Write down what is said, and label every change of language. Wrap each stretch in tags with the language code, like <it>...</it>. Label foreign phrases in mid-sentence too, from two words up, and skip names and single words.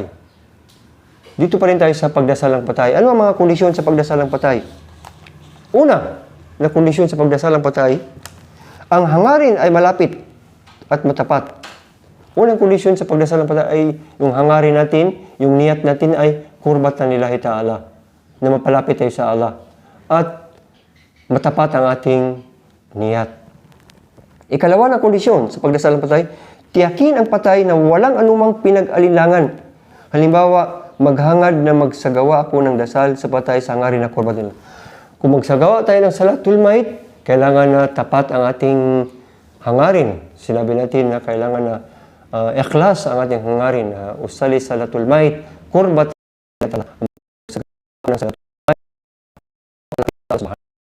<tl>Dito pa rin tayo sa pagdasal ng patay. Ano ang mga kondisyon sa pagdasal ng patay? Una, na kondisyon sa pagdasal ng patay, ang hangarin ay malapit at matapat. Unang kondisyon sa pagdasal ng patay ay yung hangarin natin, yung niyat natin ay</tl> <ar>قربة لله تعالى,</ar> <tl>na mapalapit tayo sa Allah. At matapat ang ating niyat. Ikalawa na kondisyon sa pagdasal ng patay, tiyakin ang patay na walang anumang pinag-alinlangan. Halimbawa, maghangad na magsagawa ako ng dasal sa patay sa hangarin na kurbatan. Kung magsagawa tayo ng</tl> <ar>صلاة الموت,</ar> <tl>kailangan na tapat ang ating hangarin. Sinabi natin na kailangan na ikhlas ang ating hangarin.</tl> <ar>أصلي صلاة الموت قربة ng صلاة الموت.</ar>